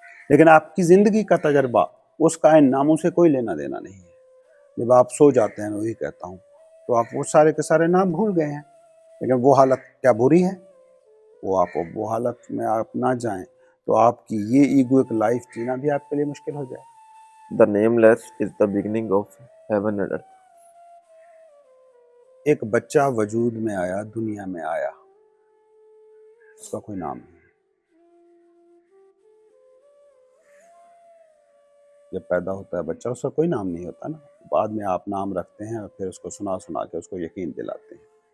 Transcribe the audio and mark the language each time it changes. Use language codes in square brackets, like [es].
[ur] لیکن آپ کی زندگی کا تجربہ اس کا ان ناموں سے کوئی لینا دینا نہیں ہے. جب آپ سو جاتے ہیں، میں وہی کہتا ہوں، تو آپ وہ سارے کے سارے نام بھول گئے ہیں. لیکن وہ حالت کیا بری ہے؟ وہ حالت میں آپ نہ جائیں تو آپ کی یہ ایگو ایک لائف جینا بھی آپ کے لیے مشکل ہو جائے. [en] The nameless is the beginning of heaven and earth. [ur] ایک بچہ وجود میں آیا، دنیا میں آیا، اس کا کوئی نام نہیں. جب پیدا ہوتا ہے بچہ، اس کا کوئی نام نہیں ہوتا نا. بعد میں آپ نام رکھتے ہیں اور پھر اس کو سنا کے اس کو یقین دلاتے ہیں.